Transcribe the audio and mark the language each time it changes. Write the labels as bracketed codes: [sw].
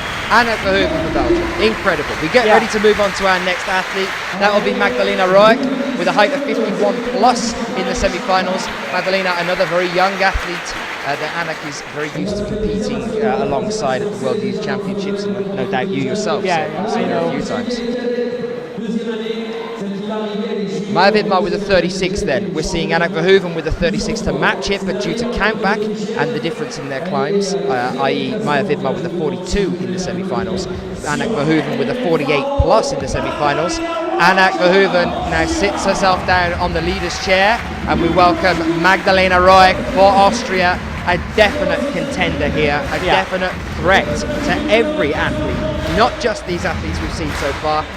[en] Anneke Verhoeven for Belgium, incredible. We get ready to move on to our next athlete. That will be Magdalena Roig with a height of 51 plus in the semi-finals. Magdalena, another very young athlete that Anak is very used to competing alongside at the World Youth Championships, and no doubt you yourself. Yeah, so I've seen her a few times. [fr] Deuxième année, celle qui va arriver, elle est juive. [en] Maya Vidmar with a 36 then. We're seeing Anak Verhoeven with a 36 to match it, but due to countback and the difference in their climbs, i.e. Maya Vidmar with a 42 in the semi-finals, Anak Verhoeven with a 48 plus in the semi-finals. Anak Verhoeven now sits herself down on the leader's chair, and we welcome Magdalena Roig for Austria, a definite contender here, a definite threat to every athlete, not just these athletes we've seen so far.